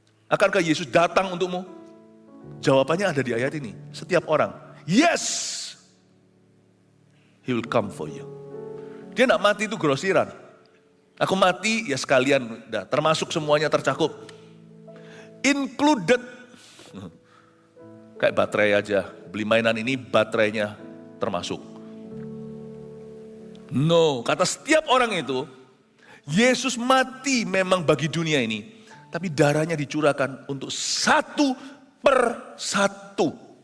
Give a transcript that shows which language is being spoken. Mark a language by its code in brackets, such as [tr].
[id] Akankah Yesus datang untukmu? Jawabannya ada di ayat ini. Setiap orang, [en] yes, He will come for you. [id] Dia tidak mati itu grosiran. Aku mati ya sekalian, termasuk semuanya tercakup. [en] Included. [id] Kayak baterai aja, beli mainan ini baterainya termasuk. No, kata setiap orang itu, Yesus mati memang bagi dunia ini, tapi darahnya dicurahkan untuk satu per satu.